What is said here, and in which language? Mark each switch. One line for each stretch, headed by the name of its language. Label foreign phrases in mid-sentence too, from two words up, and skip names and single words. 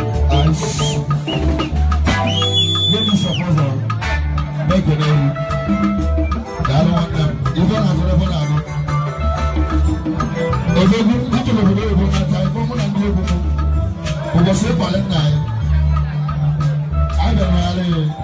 English: Nice. Let me support them. Make it a
Igbo: daalụ nwanne m. Ife ọ na-agụ, ife ọ na-agụ. Odogwu, dịka obodo oyibo na-ata, ife mụ na ndị egwu m. Ụbọchị ịkwale nna anyị. Anyị bịara n'ala ya.